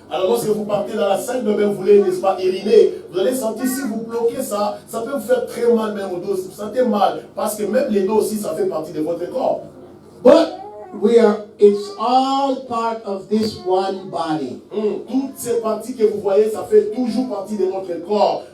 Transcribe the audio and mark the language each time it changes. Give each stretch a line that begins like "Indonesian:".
French: Alors lorsque vous partez dans la salle de bain, vous voulez, n'est-ce pas, uriner, vous allez sentir si vous bloquez ça, ça peut vous faire très mal même au dos. Vous sentez mal parce que même les dos aussi, ça fait partie de votre corps.
English: But it's all part of this one body.
French: Toutes ces parties que vous voyez, ça fait toujours partie de notre corps.